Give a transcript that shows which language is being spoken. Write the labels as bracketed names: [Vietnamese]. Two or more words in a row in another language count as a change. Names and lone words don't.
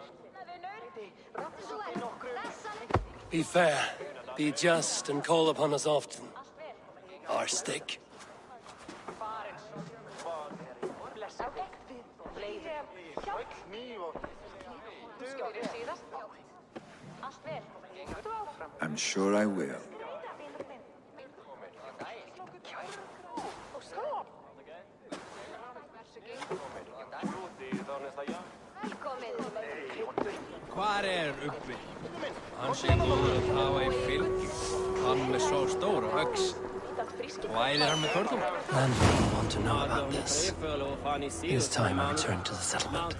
[English] Be fair, be just, and call upon us often. Our stick. I'm sure I will. [Icelandic] Hvar Ubbi? Hann sé góður að hafa í fylgi. Hann með svo stóra öx. Og æðir hann með körtum? [English] None will want to know about this. It is time I returned to the settlement.